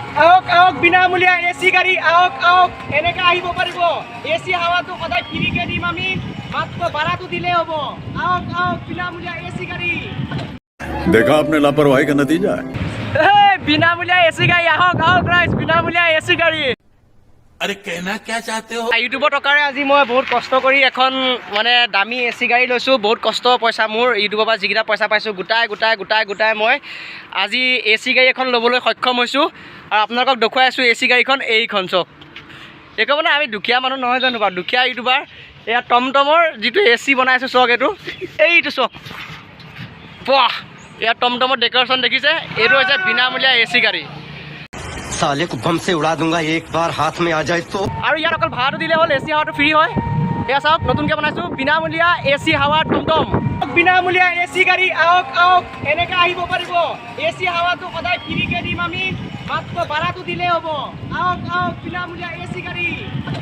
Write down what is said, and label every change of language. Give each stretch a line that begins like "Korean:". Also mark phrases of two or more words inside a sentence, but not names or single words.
Assamese: আহক আহক বিনামূলীয়া এচি গাড়ী আহক আহক এনেকৈ আহিব পাৰিব এচি হাৱাটো সদায় ফ্ৰীকৈ দিম আমি মাত্ৰ ভাড়াটো দিলেই হ'ব আহক আহক বিনামূলীয়া এচি গাড়ী
Hindi: देखा आपने लापरवाही का नतीजा है
Assamese: বিনামূলীয়া এচি গাড়ী আহক আহক ৰাইজ বিনামূলীয়া এচি গাড়ী
Hindi: अरे कहना क्या चाहते हो
Assamese: ইউটিউবৰ টকাৰে আজি মই বহুত কষ্ট কৰি এখন মানে দামী এচি গাড়ী লৈছোঁ বহুত কষ্ট পইচা মোৰ ইউটিউবৰ পৰা যিকেইটা পইচা পাইছোঁ গোটাই মই আজি এচি গাড়ী এখন ল'বলৈ সক্ষম হৈছোঁ আৰু আপোনালোকক দেখুৱাই আছোঁ এচি গাড়ীখন এইখন চাওক এইখন মানে আমি দুখীয়া মানুহ নহয় জানো বাৰু দুখীয়া ইউটিউবাৰ এয়া টমটমৰ যিটো এচি বনাইছোঁ চাওক এইটো চাওক বাহ এয়া টমটমৰ ডেক'ৰেশ্যন দেখিছে এইটো হৈছে বিনামূলীয়া এচি গাড়ী
Hindi: साले को बम से उड़ा दूंगा एक बार हाथ में आ जाए तो
Assamese: আৰু ইয়াত অকল ভাড়াটো দিলে হ'ল এচি হাৱাটো ফ্ৰী হয় এয়া চাওক নতুনকৈ বনাইছোঁ বিনামূলীয়া এচি হাৱা টমটম বিনামূলীয়া এচি গাড়ী আহক আহক এনেকৈ আহিব পাৰিব এচি হাৱাটো সদায় ফ্ৰীকৈ দিম আমি মাত্ৰ ভাড়াটো দিলেই হ'ব আহক আহক বিনামূলীয়া এচি গাড়ী